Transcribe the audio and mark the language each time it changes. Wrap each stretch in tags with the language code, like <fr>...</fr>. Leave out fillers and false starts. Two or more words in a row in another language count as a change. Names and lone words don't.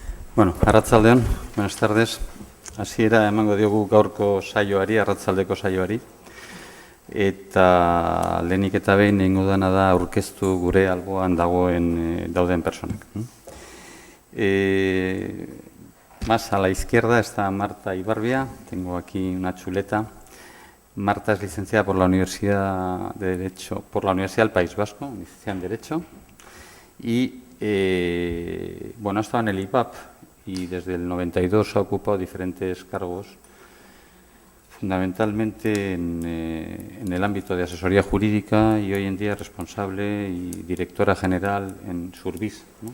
<eu>Bueno, arratsaldeon,</eu> <es>buenas tardes.</es> <eu>Hasiera emango diogu gaurko saioari, arratsaldeko saioari. Eta lehenik eta behin egingo dana da aurkeztu gure alboan dauden personak.</eu> <es>Más a la izquierda está Marta Ibarbia. Tengo aquí una chuleta. Marta es licenciada por la Universidad de Derecho, por la Universidad del País Vasco, licenciada en Derecho. Y bueno, ha estado en el IPAP y desde el 92 ha ocupado diferentes cargos, fundamentalmente en el ámbito de asesoría jurídica, y hoy en día es responsable y directora general en Surbis, ¿no?</es>